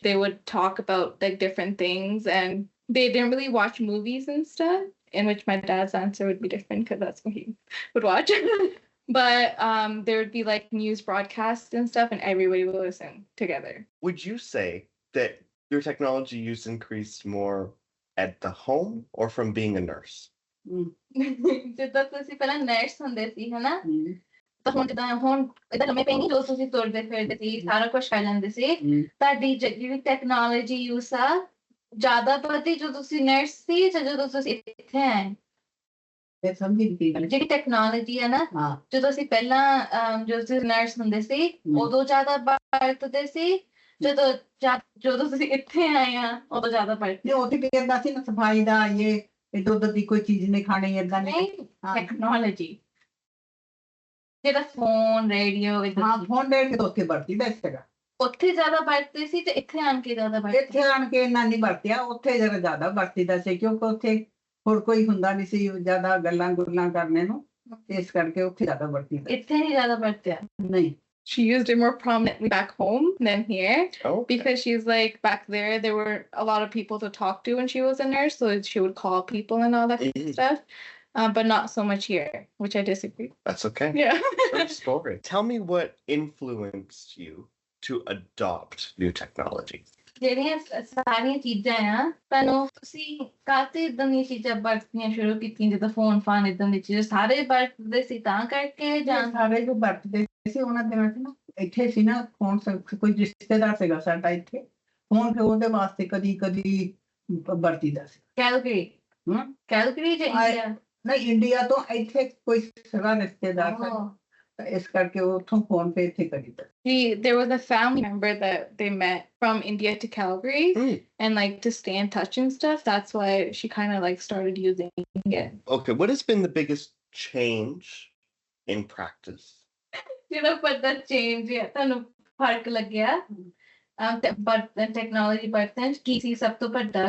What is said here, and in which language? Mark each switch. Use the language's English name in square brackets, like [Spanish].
[English] They would talk about like different things and they didn't really watch movies and stuff, in which my dad's answer would be different because that's what he would watch. But there would be like news broadcasts and stuff and everybody would listen together. Would you say that your technology use increased more at the home or from being a nurse? [Punjabi] ਜਿੱਦਾਂ ਤੁਸੀਂ ਪਹਿਲਾਂ nurse ਹੁੰਦੇ ਸੀ ਹਨਾ, ਤਾਂ ਹੁਣ ਜਿੱਦਾਂ ਹੁਣ ਏਦਾਂ ਲੰਮੇ ਪੈ ਨਹੀਂ ਜੋ ਤੁਸੀਂ ਤੁਰਦੇ ਫਿਰਦੇ ਸੀ ਸਾਰਾ ਕੁਝ ਕਰ ਲੈਂਦੇ ਸੀ, ਤੁਹਾਡੀ ਜਿਹੜੀ ਟੈਕਨੋਲੋਜੀ ਯੂਸ ਆ ਜ਼ਿਆਦਾ ਵਧੀ ਜਦੋਂ ਤੁਸੀਂ ਨਰਸ ਸੀ ਜਾਂ ਜਦੋਂ ਤੁਸੀਂ ਇੱਥੇ ਆਏ? ਫਿਰ ਸਮਝੀ ਕੀ ਗੱਲ। ਜਿਹੜੀ ਟੈਕਨੋਲੋਜੀ ਹੈ ਨਾ, ਜਦੋਂ ਅਸੀਂ ਪਹਿਲਾਂ ਜਦੋਂ ਤੁਸੀਂ ਨਰਸ ਹੁੰਦੇ ਸੀ ਉਦੋਂ ਜ਼ਿਆਦਾ ਵਰਤਦੇ ਸੀ, ਜਦੋਂ ਤੁਸੀਂ ਇੱਥੇ ਆਏ ਆ ਉਦੋਂ ਜ਼ਿਆਦਾ ਵਰਤਦੇ? ਉੱਥੇ ਕੀ ਕਰਦਾ ਸੀ ਨਾ, ਸਫਾਈ ਦਾ ਇੱਧਰ ਉੱਧਰ ਦੀ ਕੋਈ ਚੀਜ਼ ਨਹੀਂ ਖਾਣੀ ਏਦਾਂ ਨਹੀਂ, ਟੈਕਨੋਲੋਜੀ ਜਿਹੜਾ ਫੋਨ ਰੇਡੀਓ ਹਾਂ ਫੋਨ ਰੇਡੀਓ ਤਾਂ ਉੱਥੇ ਵਰਤੀਦਾ ਸੀਗਾ। ਉੱਥੇ ਜ਼ਿਆਦਾ ਵਰਤਦੇ ਸੀ ਤੇ ਇੱਥੇ ਆਣ ਕੇ ਜ਼ਿਆਦਾ ਵਰਤਦੇ? ਇੱਥੇ ਆਣ ਕੇ ਇੰਨਾ ਨਹੀਂ ਵਰਤਿਆ, ਉੱਥੇ ਜਰਾ ਜ਼ਿਆਦਾ ਵਰਤੀਦਾ ਸੀ ਕਿਉਂਕਿ ਉੱਥੇ ਹੋਰ ਕੋਈ ਹੁੰਦਾ ਨਹੀਂ ਸੀ ਜ਼ਿਆਦਾ ਗੱਲਾਂ ਗੁੱਲਾਂ ਕਰਨੇ ਨੂੰ, ਇਸ ਕਰਕੇ ਉੱਥੇ ਜ਼ਿਆਦਾ ਵਰਤੀਦਾ। ਇੱਥੇ ਨਹੀਂ ਜ਼ਿਆਦਾ ਵਰਤਿਆ? ਨਹੀਂ। [English] She used it more prominently back home than here. Okay. Because she's like back there were a lot of people to talk to when she was a nurse, so she would call people and all that stuff, but not so much here, which I disagree. That's okay. Yeah. Great story. Tell me what influenced you to adopt new technology. [Punjabi] ਜਿਹੜੀਆਂ ਸਾਰੀਆਂ ਚੀਜ਼ਾਂ ਆ ਤੁਹਾਨੂੰ ਤੁਸੀਂ ਕਾਹਤੇ ਏਦਾਂ ਦੀਆਂ ਚੀਜ਼ਾਂ ਵਰਤਣੀਆਂ ਸ਼ੁਰੂ ਕੀਤੀਆਂ, ਜਿੱਦਾਂ ਫੋਨ ਫਾਨ ਏਦਾਂ ਦੀ ਚੀਜ਼ਾਂ ਸਾਰੇ ਵਰਤਦੇ ਸੀ ਤਾਂ ਕਰਕੇ ਜਾਂ ਸਾਰੇ ਜੋ ਵਰਤਦੇ ਸੀ ਉਹਨਾਂ ਦਿਨਾਂ 'ਚ ਨਾ, ਇੱਥੇ ਸੀ ਨਾ ਫੋਨ ਕੋਈ ਰਿਸ਼ਤੇਦਾਰ ਸੀਗਾ ਸਾਡਾ ਇੱਥੇ, ਫੋਨ ਫਿਰ ਉਹਦੇ ਵਾਸਤੇ ਕਦੀ ਵਰਤੀਦਾ ਸੀ। ਕੈਲਗਰੀ? ਕੈਲਗਰੀ ਜਾਂ ਇੰਡੀਆ? ਨਹੀਂ ਇੰਡੀਆ ਤੋਂ ਇੱਥੇ ਕੋਈ ਸੀਗਾ ਰਿਸ਼ਤੇਦਾਰ ਸਾਡਾ, ਇਸ ਕਰਕੇ ਉੱਥੋਂ ਫੋਨ ਪੇ ਇੱਥੇ ਕਰੀਦਾ। [English] There was a family member that they met from India to Calgary and like to stay in touch and stuff. That's why she kind of like started using it. Okay, what has been the biggest change in practice? [Punjabi] ਜਿਹੜਾ ਵੱਡਾ change ਹੈ ਤੁਹਾਨੂੰ ਫਰਕ ਲੱਗਿਆ technology ਵਰਤਣ ਕੀ ਸੀ ਸਭ ਤੋਂ ਵੱਡਾ?